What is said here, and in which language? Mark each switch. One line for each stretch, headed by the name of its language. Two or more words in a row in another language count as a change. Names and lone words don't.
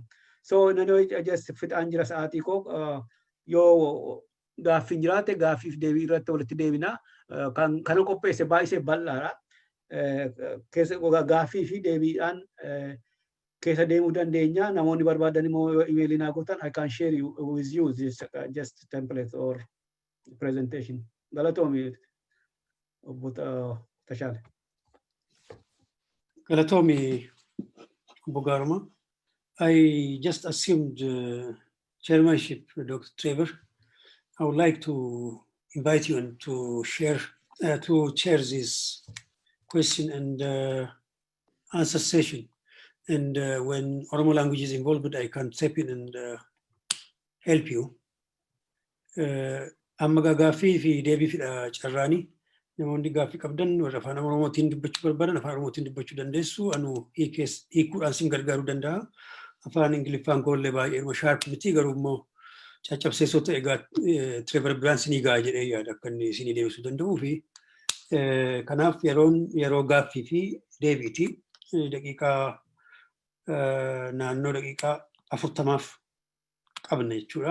Oromo: So nanoo just fixaan jira sa'aatii koo yoo gaaffiin jiraate gaaffiif deebii irratti walitti deebina. Kana qopheesse baay'ee bal'aadha. Gaaffii fi deebiidhaan keessa deemuu dandeenya. Namoonni barbaadan immoo emailii naa gootan
English: I can share with you this just template or presentation.
Oromo: Galatoomi obbo Tashaale. Galatoomi obbo Gaaruma.
English: I just assumed chairmanship, Dr. Trevor. I would like to invite you and to chair this question and answer session. And when Oromo language is involved, I can step in and help you.
Oromo: Amma gaaffii fi deebii fi carraanii namoonni gaaffii qabdan warra afaan Oromootiin dubbachuu barbaadan afaan Oromootiin dubbachuu dandeessu. Anu hiikuudhaan sin gargaaruu danda'a. Afaan Ingiliffaan koollee baay'ee sharp miti garuu immoo caccabseessota egaa Trevor biraan sinii ga'a jedhee yaada akka inni sinii deebisuu danda'uu fi kanaaf yeroo gaaffii fi deebiiti daqiiqaa naannoo daqiiqaa 40 qabna jechuudha.